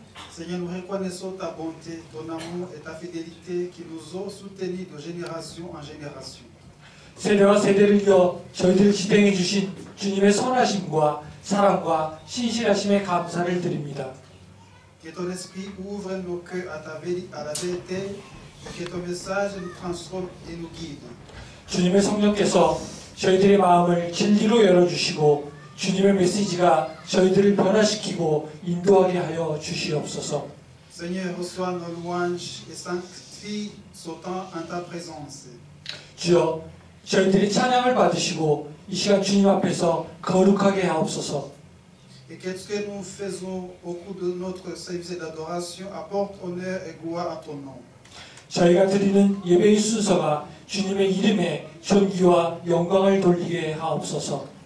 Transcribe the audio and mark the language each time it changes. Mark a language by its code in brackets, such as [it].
[fr] Seigneur, nous reconnaissons ta bonté, ton amour et ta fidélité qui nous ont soutenus de génération en génération. [ko] 세대와 세대를 이어 저희들을 지탱해 주신 주님의 선하심과 사랑과 신실하심에 감사를 드립니다. [fr] Que ton esprit ouvre nos cœurs à la vérité, que ton message nous transforme et nous guide. [ko] 주님의 성령께서 저희들의 마음을 진리로 열어주시고 주님의 메시지가 저희들을 변화시키고 인도하게 하여 주시옵소서. [fr] Seigneur, reçois nos louanges et sanctifie ce temps en ta présence. [ko] 주여, 저희들이 찬양을 받으시고 이 시간 주님 앞에서 거룩하게 하옵소서. [fr] Et que ce que nous faisons au cours de notre service d'adoration apporte honneur et gloire à ton nom. [ko] 저희가 드리는 예배의 순서가 주님의 이름에 존귀와 영광을 돌리게 하옵소서.